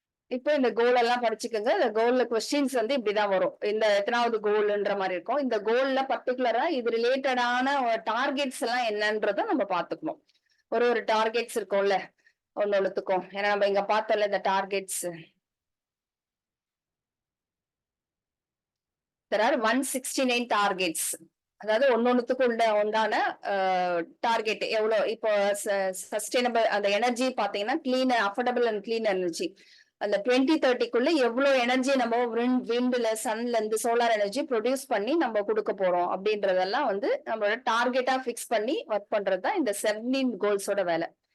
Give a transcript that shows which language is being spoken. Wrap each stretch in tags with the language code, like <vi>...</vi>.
<ta>இப்போ இந்த கோல் எல்லாம் படிச்சுக்கோங்க. இந்த கோல்ல கொஸ்டின்ஸ் வந்து இப்படிதான் வரும். இந்த எத்தனாவது கோல்ன்ற மாதிரி இருக்கும். இந்த கோல்ல பர்டிகுலரா இது ரிலேட்டடான டார்கெட்ஸ் எல்லாம் என்னன்றத நம்ம பாத்துக்கணும். ஒரு டார்கெட்ஸ் இருக்கும்ல ஒன்னொன்னுத்துக்கும். ஏன்னா நம்ம இங்க பார்த்தோம்ல இந்த டார்கெட்ஸ்.</ta> <en>there are 169 targets.</en> <ta>அதாவது ஒன்னொன்னுத்துக்கும் உண்டான டார்கெட் எவ்வளவு. இப்போ சஸ்டைனபிள் அந்த எனர்ஜி பாத்தீங்கன்னா clean, affordable and clean energy. அந்த 2030க்குள்ள எவ்வளவு எனர்ஜி நம்ம விண்ட்ல, சன்ல இருந்து சோலார் எனர்ஜி ப்ரொடியூஸ் பண்ணி நம்ம கொடுக்க போறோம் அப்படின்றதெல்லாம் வந்து நம்மளோட டார்கெட்டா பிக்ஸ் பண்ணி ஒர்க் பண்றதுதான் இந்த 17 கோல்ஸோட வேலை.</ta>